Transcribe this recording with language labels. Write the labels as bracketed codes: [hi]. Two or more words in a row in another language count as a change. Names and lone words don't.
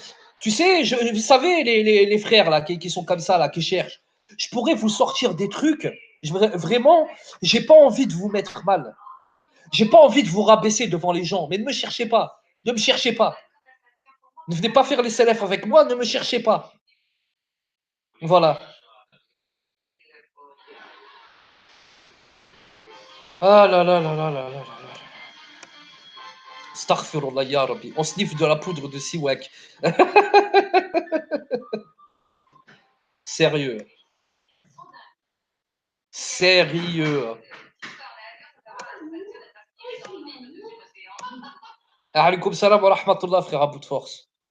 [fr] Tu sais, vous savez, les frères là, qui sont comme ça, là, qui cherchent. Je pourrais vous sortir des trucs. Vraiment, j'ai pas envie de vous mettre mal. J'ai pas envie de vous rabaisser devant les gens. Mais ne me cherchez pas. Ne me cherchez pas. Ne venez pas faire les salafs avec moi. Ne me cherchez pas. Voilà. Ah là là là là là là là. [ar] أستغفر الله يا ربي. [fr] On sniffe de la poudre de siwak. Sérieux. Sérieux. [ar] عليكم السلام ورحمة الله, [fr] frère, à bout de force.